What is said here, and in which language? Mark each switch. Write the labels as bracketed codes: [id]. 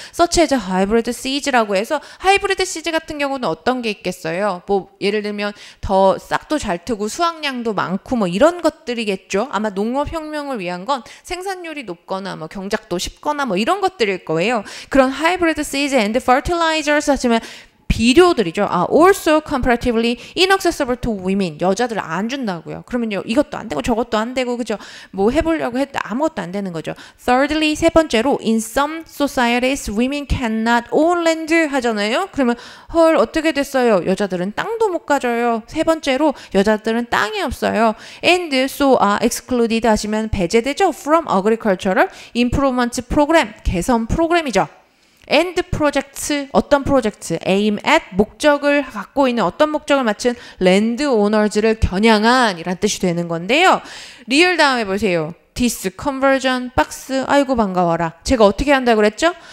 [ko] such as hybrid seeds라고 해서 하이브리드 시즈 같은 경우는 어떤 게 있겠어요? 뭐 예를 들면 더 싹도 잘 트고 수확량도 많고 뭐 이런 것들이겠죠. 아마 농업혁명을 위한 건 생산율이 높거나 뭐 경작도 쉽거나 뭐 이런 것들일 거예요. 그런 하이브리드 [en] seeds and fertilizers [ko] 하시면 비료들이죠. [en] also comparatively inaccessible to women. [ko] 여자들 안 준다고요. 그러면요. 이것도 안 되고 저것도 안 되고 그죠? 뭐 해보려고 해도 아무것도 안 되는 거죠. [en] Thirdly, [ko] 세 번째로 [en] in some societies women cannot own land [ko] 하잖아요. 그러면 헐 어떻게 됐어요? 여자들은 땅도 못 가져요. 세 번째로 여자들은 땅이 없어요. [en] And so are excluded [ko] 하시면 배제되죠. [en] From agricultural improvement program. [ko] 개선 프로그램이죠. and 프로젝트 어떤 프로젝트 [en] aim at [ko] 목적을 갖고 있는 어떤 목적을 맞춘 랜드 오너즈를 겨냥한 이란 뜻이 되는 건데요. 리얼 다음에 보세요. this conversion 박스 아이고 반가워라. 제가 어떻게 한다고 그랬죠?